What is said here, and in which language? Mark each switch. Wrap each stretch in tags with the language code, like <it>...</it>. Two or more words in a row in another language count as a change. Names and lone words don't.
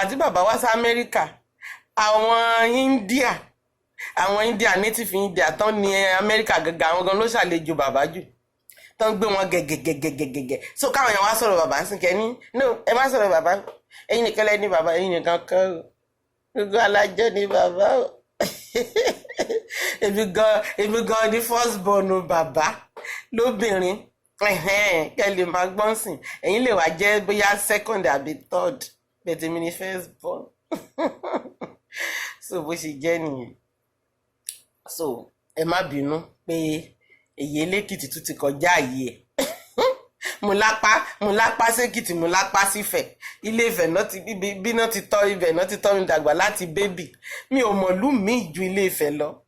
<yo>Àti bàbá wá sí Amẹ́ríkà, àwọn India, àwọn India, native India tán ni Amẹ́ríkà gangan, àwọn gan ló ṣàlejò bàbá jù. Tán gbé wọn gẹ̀gẹ̀gẹ̀gẹ̀gẹ̀gẹ̀. So, káwọn èèyàn wá sọ̀rọ̀ bàbá ń sìn kẹ́ ní, "No, ẹ má sọ̀rọ̀ bàbá. Ẹ̀yin nìkan lẹ ní bàbá, ẹ̀yin nìkan kọ́ o. Gbogbo alájọ ni bàbá o." Èmi gan, èmi gan ni</yo> <en>first born</en> <yo>bàbá lóbìnrin. Ẹ̀hẹ́n, kẹ́ lè máa gbọ́n sìn. Ẹ̀yin lè wá jẹ́ bóyá second àbí third, but èmi ni</yo> <en>first born.</en> <yo>So, bó ṣe jẹ́ nìyẹn. So, ẹ má bínú pé Ìyè Lẹ́kìtì tún ti kọjá àyè ẹ̀. Mo lápá, mo lápá sékìtì, mo lápá sífẹ̀. Ilé Ifẹ̀ náà ti, bí, bí, bí náà ti tọ́, ibẹ̀ náà ti tọ́ mi dàgbà láti bébì. Mi ò mọ̀lú mi ju Ilé Ifẹ̀ lọ.</yo>